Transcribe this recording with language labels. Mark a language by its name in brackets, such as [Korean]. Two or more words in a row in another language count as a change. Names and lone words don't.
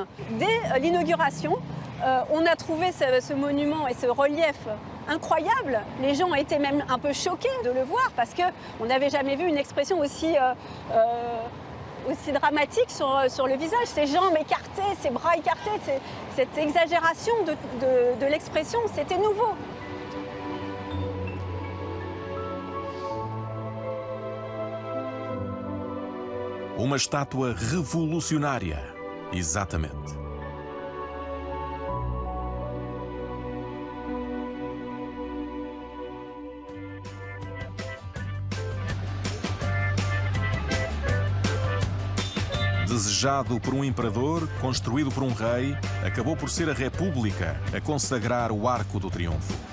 [French] Dès l'inauguration, on a trouvé ce monument et ce relief incroyable. Les gens ont été même un peu choqués de le voir parce qu'on n'avait jamais vu une expression aussi dramatique sur le visage. Ses jambes écartées, ses bras écartés, cette exagération de l'expression, c'était nouveau. [Portuguese] Uma estátua revolucionária, exatamente. Desejado por um imperador, construído por um rei, acabou por ser a República a consagrar o Arco do Triunfo.